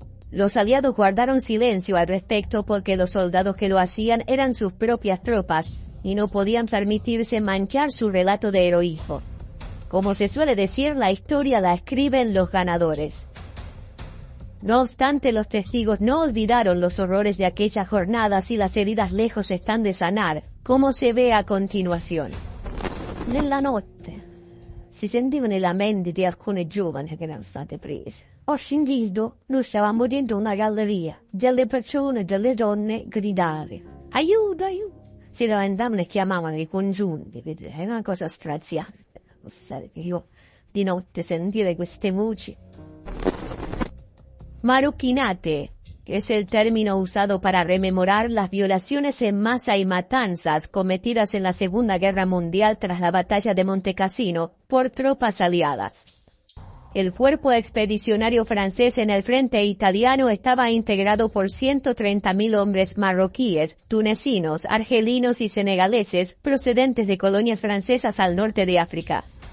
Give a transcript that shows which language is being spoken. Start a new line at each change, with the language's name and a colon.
Spanish: Los aliados guardaron silencio al respecto porque los soldados que lo hacían eran sus propias tropas y no podían permitirse manchar su relato de heroísmo. Como se suele decir, la historia la escriben los ganadores. No obstante, los testigos no olvidaron los horrores de aquellas jornadas y las heridas lejos están de sanar, como se ve a continuación.
Italian: Nella notte si sentivano i lamenti di alcune giovani che erano state prese. Ho sentito, noi stavamo dentro una galleria, delle persone, delle donne gridare: aiuto, aiuto! Si lamentavano e chiamavano i congiunti, vedete, è una cosa straziante. Che io di notte sentire queste voci.
Spanish: Maroquinate es el término usado para rememorar las violaciones en masa y matanzas cometidas en la Segunda Guerra Mundial tras la batalla de Montecassino por tropas aliadas. El cuerpo expedicionario francés en el frente italiano estaba integrado por 130.000 hombres marroquíes, tunecinos, argelinos y senegaleses procedentes de colonias francesas al norte de África.